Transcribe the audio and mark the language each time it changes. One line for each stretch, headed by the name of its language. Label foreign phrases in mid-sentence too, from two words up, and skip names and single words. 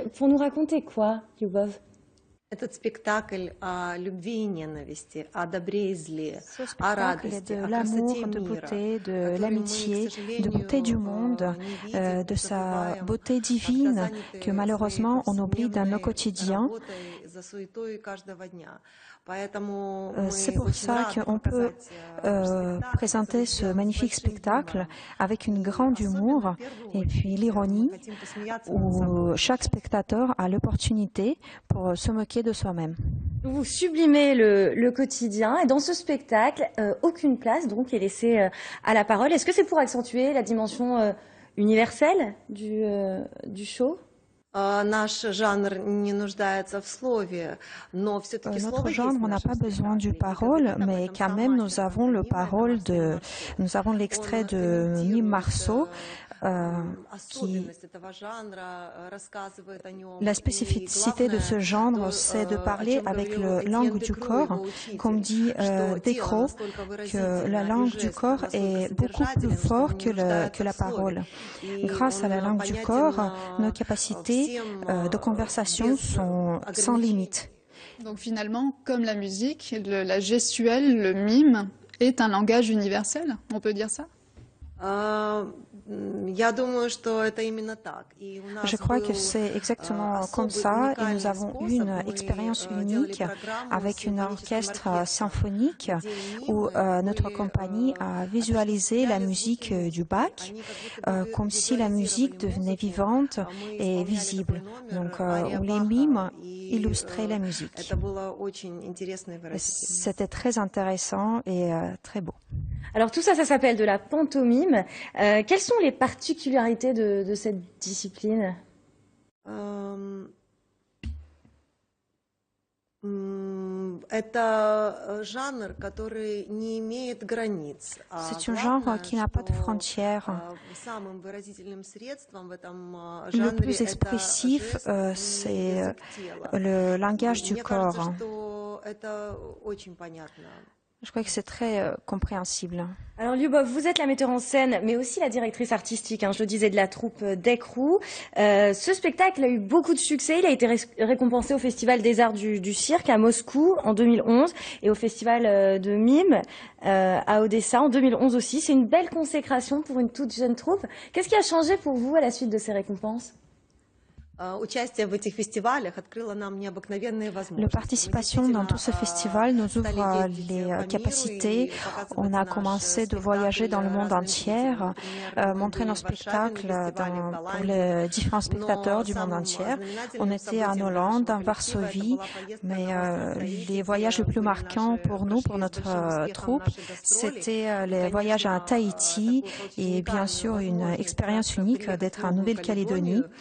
French: Pour nous raconter quoi, Lyubov?
Russian: Этот спектакль о любви и ненависти, о добре и зле,
French: Ce
Russian: о
French: spectacle
Russian: радости,
French: est de
Russian: о
French: l'amour,
Russian: красоте
French: de
Russian: мира,
French: beauté, de
Russian: который мы,
French: l'amitié,
Russian: к сожалению,
French: de beauté du monde,
Russian: не видим,
French: de sa
Russian: забываем,
French: beauté
Russian: как-то
French: divine
Russian: заняты
French: que malheureusement on oublie dans nos
Russian: повседневной
French: quotidiens.
Russian: работой, за суетой каждого дня. Поэтому мы
French: C'est pour
Russian: очень
French: ça
Russian: рады
French: qu'on peut
Russian: показать спектакль,
French: présenter ce
Russian: который
French: magnifique
Russian: сделан с большим
French: spectacle
Russian: юмором.
French: avec une grande humour
Russian: Особенно, в первую
French: et puis
Russian: очередь,
French: l'ironie
Russian: мы хотим посмеяться над собой.
French: où chaque spectateur a l'opportunité pour se moquer de soi-même. Vous sublimez le quotidien et dans ce spectacle, aucune place donc est laissée à la parole. Est-ce que c'est pour accentuer la dimension universelle du show?
Russian: Наш жанр не нуждается в слове, но все-таки слово
French: Notre
Russian: есть
French: genre,
Russian: в
French: on n'a
Russian: нашем
French: pas besoin du
Russian: спектакле. И
French: parole,
Russian: говорит об
French: mais
Russian: этом
French: quand
Russian: сам
French: même, nous
Russian: мастер
French: avons le
Russian: пантомимы
French: parole
Russian: Марсель
French: nous avons l'extrait
Russian: Он
French: de Mime Marceau, qui,
Russian: особенность этого жанра, рассказывает о нем.
French: la spécificité de ce genre, c'est de parler avec la langue du corps, comme dit Descroix, que la langue du corps est beaucoup plus forte que la parole. Grâce à la langue du corps, nos capacités de conversation sont sans limite. Donc finalement, comme la musique, la gestuelle, le mime est un langage universel, on peut dire ça?
Russian: Я думаю, что это именно так. И у нас
French: Je crois que
Russian: был
French: c'est exactement comme
Russian: особый,
French: ça et nous
Russian: уникальный
French: avons
Russian: способ.
French: eu une
Russian: Мы
French: expérience
Russian: делали
French: unique
Russian: программу
French: avec
Russian: с
French: un
Russian: симфоническим
French: orchestre
Russian: оркестром,
French: symphonique
Russian: где
French: où
Russian: мимы
French: notre
Russian: были,
French: compagnie a visualisé la musique du Bach
Russian: они как будто бы
French: comme si la musique
Russian: визуализировали
French: devenait
Russian: музыку.
French: vivante
Russian: Мы
French: et
Russian: исполняли
French: visible.
Russian: такой номер
French: Donc
Russian: «Ария
French: où les
Russian: Баха»,
French: mimes
Russian: и,
French: illustraient la musique.
Russian: это было очень интересно и выразительно.
French: C'était très intéressant et très beau. Alors tout ça, ça s'appelle de la pantomime. Quelles sont les particularités de cette discipline?
Russian: Это жанр, который не имеет границ.
French: C'est un genre qui n'a pas de frontières.
Russian: Самым выразительным средством в этом
French: Le
Russian: жанре
French: plus expressif, c'est le langage du
Russian: Мне
French: corps.
Russian: кажется, что это очень понятно.
French: Je crois que c'est très compréhensible. Alors Lyubov, vous êtes la metteur en scène, mais aussi la directrice artistique, je le disais, de la troupe d'Ekru. Ce spectacle a eu beaucoup de succès. Il a été récompensé au Festival des Arts du Cirque à Moscou en 2011 et au Festival de Mime à Odessa en 2011 aussi. C'est une belle consécration pour une toute jeune troupe. Qu'est-ce qui a changé pour vous à la suite de ces récompenses?
Russian: Участие в этих фестивалях открыло нам необыкновенные возможности.
French: La participation dans tout ce festival nous ouvre les capacités. On a commencé de voyager dans le monde entier, montrer nos spectacles pour les différents spectateurs du monde entier. On était en Hollande, en Varsovie, mais les voyages les plus marquants pour nous, pour notre troupe, c'était les voyages à Tahiti et bien sûr une expérience unique d'être en Nouvelle-Calédonie.